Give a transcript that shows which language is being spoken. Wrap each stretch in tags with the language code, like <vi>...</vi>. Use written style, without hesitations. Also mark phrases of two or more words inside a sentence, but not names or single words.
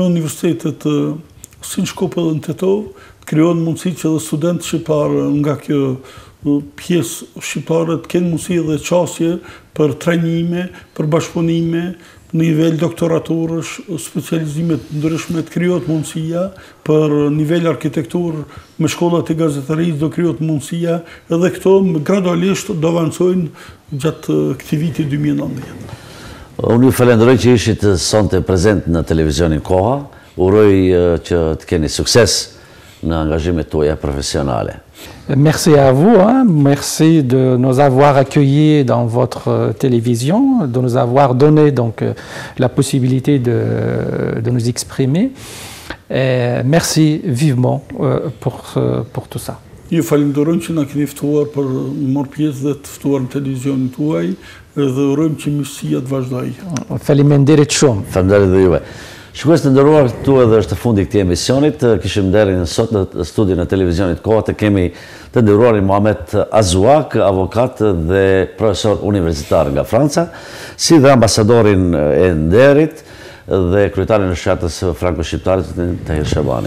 <sq>universitetet si në Shkup edhe në Tetovë, krijohen mundësi që edhe studentë shqiptar nga kjo pjesë shqiptare të kenë mundësi dhe qasje për trajnime, për bashkëpunime, në nivel doktoraturësh, specializimet ndryshme të krijohet mundësia, për nivel arkitektur me shkollat e gazeterisë do krijohet mundësia, edhe këto gradualisht do avancojnë gjatë këtij viti 2019. Unë ju falenderoj që ishit sonte prezent në televizionin Koha. Uroj që të keni sukses në angazhimet tuaja profesionale.</sq> <fr>Merci à vous, merci de nous avoir accueillis dans votre télévision, de nous avoir donné donc la possibilité de nous exprimer. Et merci vivement pour tout ça.</fr> <sq>Ju falenderojmë që na keni ftuar për marrë pjesë dhe të ftuar në televizionin tuaj dhe urojmë që miqësia të vazhdojë. Faleminderit shumë. Faleminderit dhe juve. Shikues të nderuar, këtu edhe është fundi i këtij emisionit. Kishim nderin sot në studion e televizionit Koha të kemi të nderuarin Muhamet Azuak, avokat dhe profesor universitar nga Franca, si dhe ambasadorin e nderit dhe kryetarin e fshatës franko-shqiptare Tahir Shabani.</sq>